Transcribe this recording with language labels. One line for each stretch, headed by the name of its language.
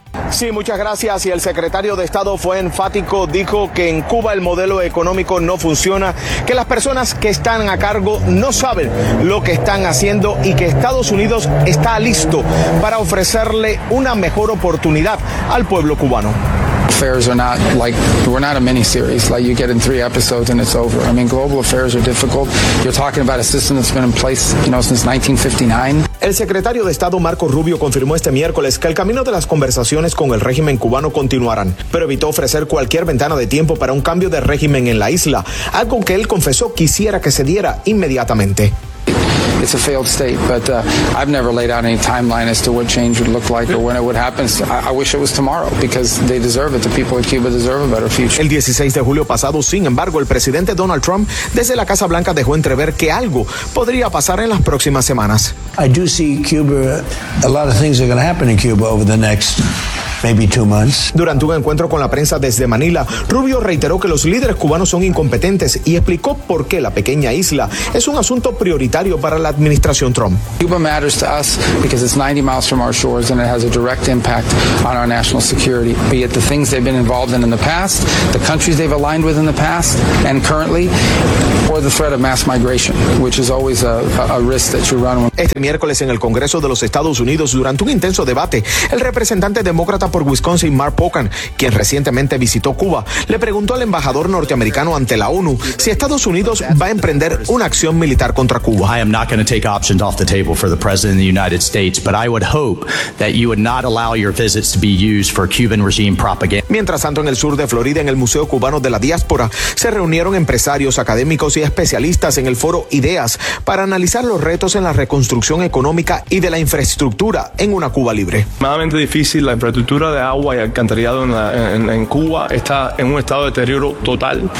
Spanish: Sí, muchas gracias. Y el secretario de Estado fue enfático, dijo que en Cuba el modelo económico no funciona, que las personas que están a cargo no saben lo que están haciendo y que Estados Unidos está listo para ofrecerle una mejor oportunidad al pueblo cubano.
English: Affairs are not like, we're not a miniseries, like you get in three episodes and it's over. I mean, global affairs are difficult. You're talking about a system that's been in place, you know, since 1959.
Spanish: El secretario de Estado Marco Rubio confirmó este miércoles que el camino de las conversaciones con el régimen cubano continuarán, pero evitó ofrecer cualquier ventana de tiempo para un cambio de régimen en la isla, algo que él confesó quisiera que se diera inmediatamente.
English: It's a failed state, but I've never laid out any timeline as to what change would look like or when it would happen. I wish it was tomorrow because they deserve it. The people of Cuba deserve a better future.
Spanish: El 16 de julio pasado, sin embargo, el presidente Donald Trump desde la Casa Blanca dejó entrever que algo podría pasar en las próximas semanas.
English: I do see Cuba, a lot of things are going to happen in Cuba over the next Maybe two months.
Spanish: Durante un encuentro con la prensa desde Manila, Rubio reiteró que los líderes cubanos son incompetentes y explicó por qué la pequeña isla es un asunto prioritario para la administración Trump.
English: Cuba matters to us because it's 90 miles from our shores and it has a direct impact on our national security. Be it the things they've been involved in the past, the countries they've aligned with in the past and currently, or the threat of mass migration, which is always a risk that you run.
Spanish: Este miércoles en el Congreso de los Estados Unidos, durante un intenso debate, el representante demócrata por Wisconsin, Mark Pocan, quien recientemente visitó Cuba, le preguntó al embajador norteamericano ante la ONU si Estados Unidos va a emprender una acción militar contra Cuba.
English: I am not going to take options off the table for the president of the United States, but I would hope that you would not allow your visits to be used for Cuban regime propaganda.
Spanish: Mientras tanto, en el sur de Florida, en el Museo Cubano de la Diáspora, se reunieron empresarios, académicos y especialistas en el foro Ideas para analizar los retos en la reconstrucción económica y de la infraestructura en una Cuba libre. Extremadamente difícil, la infraestructura de agua y alcantarillado en Cuba está en un estado de deterioro total.